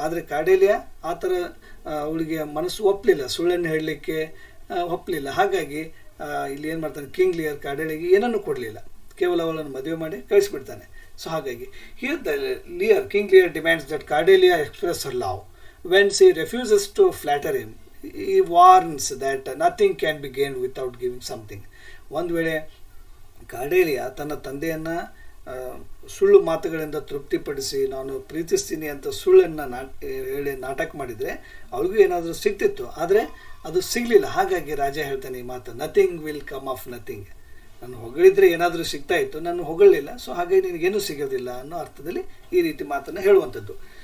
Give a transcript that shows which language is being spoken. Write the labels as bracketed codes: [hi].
[kn] ಆದರೆ ಕಾರ್ಡೆಲಿಯ ಆ ಥರ ಅವಳಿಗೆ ಮನಸ್ಸು ಒಪ್ಪಲಿಲ್ಲ, ಸುಳ್ಳನ್ನು ಹೇಳಲಿಕ್ಕೆ ಒಪ್ಪಲಿಲ್ಲ. ಹಾಗಾಗಿ ಇಲ್ಲಿ ಏನು ಮಾಡ್ತಾನೆ, ಕಿಂಗ್ ಲಿಯರ್ ಕಾರ್ಡೆಲಿಗೆ ಏನನ್ನೂ ಕೊಡಲಿಲ್ಲ, ಕೇವಲ ಅವಳನ್ನು ಮದುವೆ ಮಾಡಿ ಕಳಿಸ್ಬಿಡ್ತಾನೆ. [en] So ಹಾಗಾಗಿ here King Lear demands that Cordelia express her love. When she refuses to flatter him, he warns that nothing can be gained without giving something. [kn] ಒಂದು ವೇಳೆ ಕಾರ್ಡೆಲಿಯಾ ತನ್ನ ತಂದೆಯನ್ನು ಸುಳ್ಳು ಮಾತುಗಳಿಂದ ತೃಪ್ತಿಪಡಿಸಿ ನಾನು ಪ್ರೀತಿಸ್ತೀನಿ ಅಂತ ಸುಳ್ಳನ್ನು ಹೇಳಿ ನಾಟಕ ಮಾಡಿದರೆ ಅವಳಿಗೂ ಏನಾದರೂ ಸಿಗ್ತಿತ್ತು, ಆದರೆ ಅದು ಸಿಗಲಿಲ್ಲ. ಹಾಗಾಗಿ ರಾಜ ಹೇಳ್ತಾನೆ ಈ ಮಾತು, [en] Nothing will come of nothing. [kn] ನಾನು ಹೊಗಳಿದ್ರೆ ಏನಾದರೂ ಸಿಗ್ತಾ ಇತ್ತು, ನಾನು ಹೊಗಳಲಿಲ್ಲ, ಸೊ ಹಾಗಾಗಿ ನಿನಗೇನು ಸಿಗೋದಿಲ್ಲ ಅನ್ನೋ ಅರ್ಥದಲ್ಲಿ ಈ ರೀತಿ ಮಾತನ್ನು ಹೇಳುವಂಥದ್ದು.